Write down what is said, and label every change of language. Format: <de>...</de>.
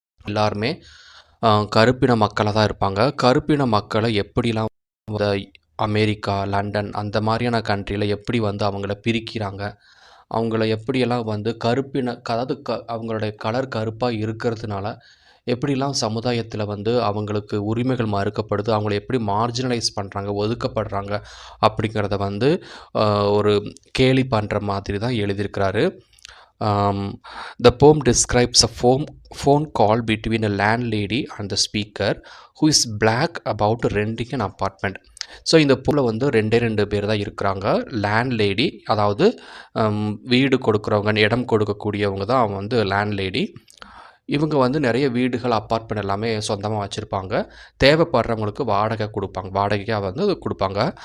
<ta>எல்லாருமே கருப்பின மக்களாக தான் இருப்பாங்க. கருப்பின மக்களை எப்படிலாம் அமெரிக்கா, லண்டன் அந்த மாதிரியான கண்ட்ரியில் எப்படி வந்து அவங்கள பிரிக்கிறாங்க, அவங்கள எப்படியெல்லாம் வந்து கருப்பின அதாவது அவங்களுடைய கலர் கருப்பாக இருக்கிறதுனால எப்படிலாம் சமுதாயத்தில் வந்து அவங்களுக்கு உரிமைகள் மறுக்கப்படுது, அவங்கள எப்படி மார்ஜினலைஸ் பண்ணுறாங்க, ஒதுக்கப்படுறாங்க அப்படிங்கிறத வந்து ஒரு கேலி பண்ணுற மாதிரி தான் எழுதியிருக்கிறாரு.</ta> <en>The poem describes a phone call between a landlady and the speaker who is black about renting an apartment.</en> <ta>So இந்த போல் வந்து ரெண்டு பேர் தான் இருக்கிறாங்க. லேண்ட்லேடி, அதாவது வீடு கொடுக்குறவங்க, இடம் கொடுக்கக்கூடியவங்க தான் அவங்க வந்து லேண்ட்லேடி. இவங்க வந்து நிறைய வீடுகள், அப்பார்ட்மெண்ட் எல்லாமே சொந்தமாக வச்சுருப்பாங்க. தேவைப்படுறவங்களுக்கு வாடகைக்காக வந்து கொடுப்பாங்க.</ta>